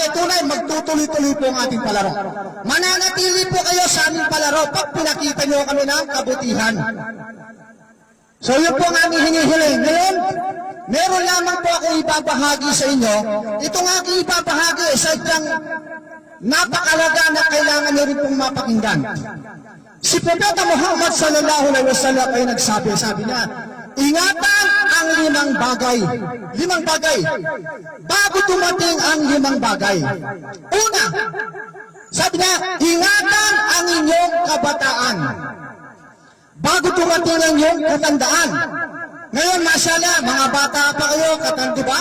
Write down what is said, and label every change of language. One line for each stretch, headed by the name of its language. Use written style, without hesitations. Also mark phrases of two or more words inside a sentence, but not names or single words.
Filipino: Tunay, magtutuloy-tuloy po ang ating palaro. Mananatili po kayo sa aming palaro pag pinakita nyo kami ng kabutihan. So yun po ang aming hinihiling. Ngayon, meron lamang po ako ibabahagi sa inyo. Itong aking ibabahagi, sadyang napakalaga na kailangan nyo rin pong mapakinggan. Si Propeta Muhammad
Arabic: صلى الله عليه وسلم
Filipino: ay nagsabi, sabi niya, ingatan ang 5 bagay. 5 bagay. Bago dumating ang 5 bagay. Una, sabi niya, ingatan ang inyong kabataan. Bago dumating ang inyong katandaan. Ngayon, mashallah, mga bata pa kayo, katanda ba?